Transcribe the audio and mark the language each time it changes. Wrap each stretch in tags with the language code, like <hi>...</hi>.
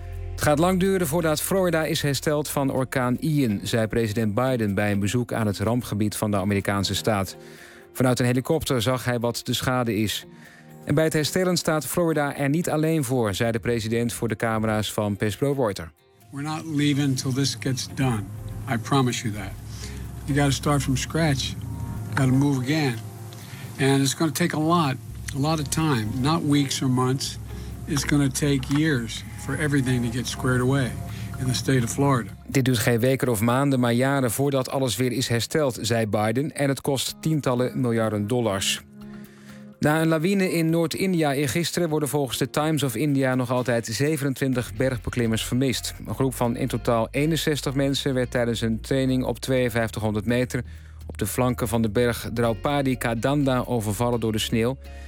<nl>Het gaat lang duren voordat Florida is hersteld van orkaan Ian, zei president Biden bij een bezoek aan het rampgebied van de Amerikaanse staat. Vanuit een helikopter zag hij wat de schade is. En bij het herstellen staat Florida er niet alleen voor, zei de president voor de camera's van PBS Reuters.</nl> <en>We're not leaving till this gets done. I promise you that. You got to start from scratch. Got to move again. And it's going to take a lot of time, not weeks or months. It's going to take years for everything to get squared away in the state of Florida.</en> <nl>Dit duurt geen weken of maanden, maar jaren voordat alles weer is hersteld, zei Biden, en het kost tientallen miljarden dollars. Na een lawine in Noord-India eergisteren worden volgens de Times of India nog altijd 27 bergbeklimmers vermist. Een groep van in totaal 61 mensen werd tijdens een training op 5200 meter op de flanken van de berg Draupadi Kadanda overvallen door de sneeuw.</nl>